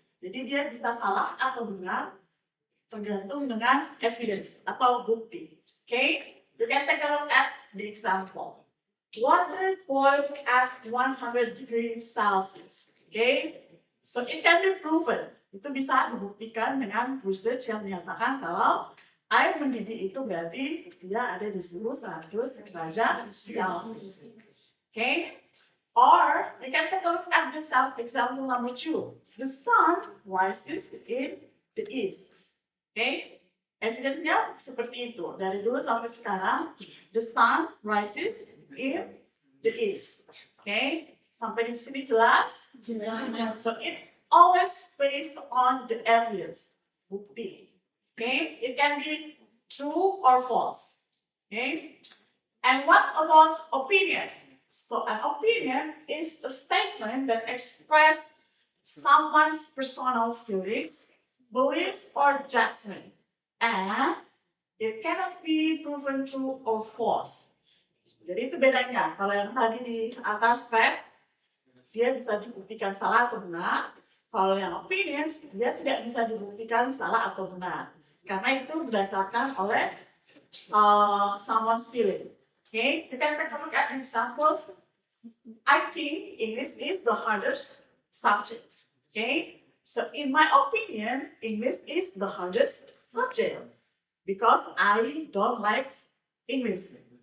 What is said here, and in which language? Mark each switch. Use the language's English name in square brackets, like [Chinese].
[Indonesian] Jadi dia bisa salah atau benar tergantung dengan evidence atau bukti. [English] Okay, you can take a look at the example. Water boils at 100 degrees Celsius. Okay, so it can be proven. [Indonesian] Itu bisa dibuktikan dengan research yang menyatakan kalau air mendidih itu berarti dia ada di suhu 100 derajat Celcius. [English] Okay, or you can take a look at this example number 2. The sun rises in the east. [Indonesian] Okay, evidence-nya seperti itu. Dari dulu sampai sekarang, [English] the sun rises in the east. [Indonesian] Okay, sampai di sini jelas? [English] So it always based on the evidence, bukti. Okay, it can be true or false. Okay, and what about opinion? So an opinion is a statement that expresses someone's personal feelings, beliefs, or judgment, and it cannot be proven true or false. [Indonesian] Jadi itu bedanya. Kalau yang tadi di atas fact, dia bisa dibuktikan salah atau benar. Kalau yang opinions, dia tidak bisa dibuktikan salah atau benar. Karena itu berdasarkan oleh [English] someone's feeling. Okay, you can take a look at examples. I think English is the hardest subject. Okay, so in my opinion, English is the hardest subject because I don't like English.